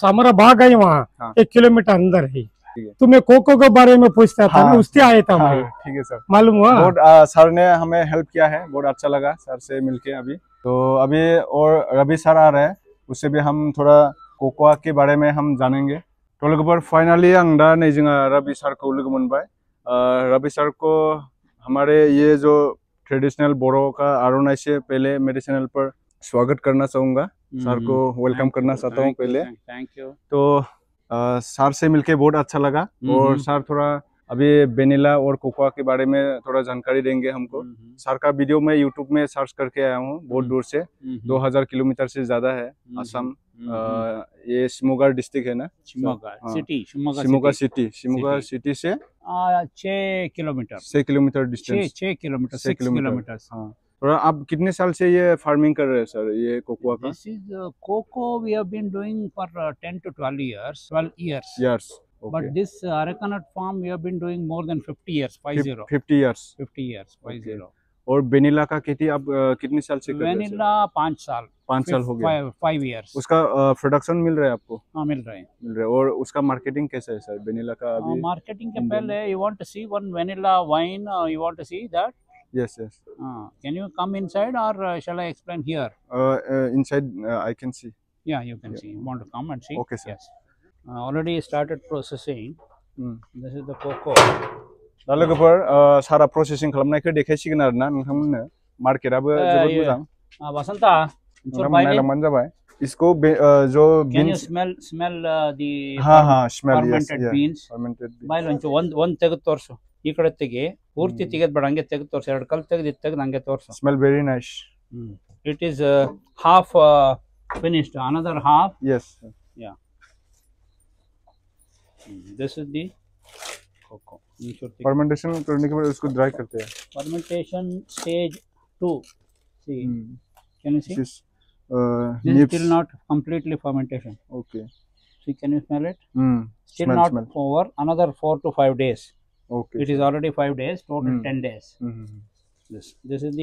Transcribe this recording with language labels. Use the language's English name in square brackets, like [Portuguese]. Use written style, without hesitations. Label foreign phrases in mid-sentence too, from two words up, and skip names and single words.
[Hindi] हमारा बाग है वहाँ 1 किलोमीटर अंदर है। है। तुम्हें कोको के बारे में पूछता था ना, उससे आया था मैं। ठीक है सर, मालूम हुआ। बहुत सर ने हमें हेल्प किया है, बहुत अच्छा लगा सर से मिलके। अभी तो अभी और रवि सर आ रहे हैं, उससे भी हम थोड़ा कोकोआ के बारे में हम जानेंगे। तो लोगों फाइनली [Bodo] आं दा नै जोंहा रवि सर को लोगो मोनबाय। [Hindi] रवि सर को हमारे ये जो ट्रेडिशनल बोरो का आरनाई से पहले मेरे चैनल पर स्वागत करना चाहूँगा। सर को वेलकम करना चाहता हूँ पहले। थैंक यू। तो सर से मिलके बहुत अच्छा लगा। और सर थोड़ा अभी वेनिला और कोकोआ के बारे में थोड़ा जानकारी देंगे हमको। सर का वीडियो मैं यूट्यूब में सर्च करके आया हूँ, बहुत दूर से 2000 किलोमीटर से ज्यादा है असम। ये शिमोगा डिस्ट्रिक्ट है ना? शिमोगा सिटी। शिमोगा सिटी से 6 किलोमीटर। 6 किलोमीटर डिस्टेंस। 6 किलोमीटर। 6 किलोमीटर। हाँ। और आप कितने साल से ये फार्मिंग कर रहे हैं सर, ये कोकोआ का? [English] This is cocoa we have been doing for 10 to 12 years. 12 years. Years. Okay. But this arecanut farm we have been doing more than 50 years. 50 years. 50 years. 50. [Hindi] और वेनिला का खेती आप कितने साल से कर रहे हैं? वेनिला 5 साल। 5 साल हो गया। 5 years. उसका प्रोडक्शन मिल रहा है आपको? हाँ, मिल रहा है। और उसका मार्केटिंग कैसा है सर वेनिला का अभी? मार्केटिंग के पहले [English] you want to see one vanilla wine? You want to see that? Yes. Can you come inside or shall I explain here? Inside I can see. Yeah, you can see. You want to come and see? Okay, sir. Yes. Already started processing. This is the cocoa. [Bodo] दा लोगोफोर सारा प्रोसेसिंग खालामनायखौ देखायसिगोन आरोना नोंथांमोननो। मार्केटआबो जोबोद मोजां। बसंता, नायलांबानो जाबाय। [Hindi] इसको जो [English] Can you smell the fermented beans? [Kannada] ಬಾಯ್ಲೊಂಚು ಒಂದು ತೆಗೆದು ತೋರಿಸು. ಈ ಕಡೆ ತೆಗಿ, ಪೂರ್ತಿ ತೆಗೆದು ಬೇಡ, ಹಂಗೆ ತೆಗೆದು ತೋರಿಸು. 2 ಕಲ್ ತೆಗೆದು ಹಂಗೆ ತೋರಿಸು. [English] Smell very nice. It is half finished. Another half. Yes. Yeah. This is the cocoa. [Hindi] फर्मेंटेशन करने के बाद उसको ड्राई करते हैं। [English] Fermentation stage 2. See, can you see? This is still not completely fermentation. Okay. See, can you smell it? Still Smell, not over. Another 4 to 5 days. Okay. It is already 5 days. Total 10 days. This is the.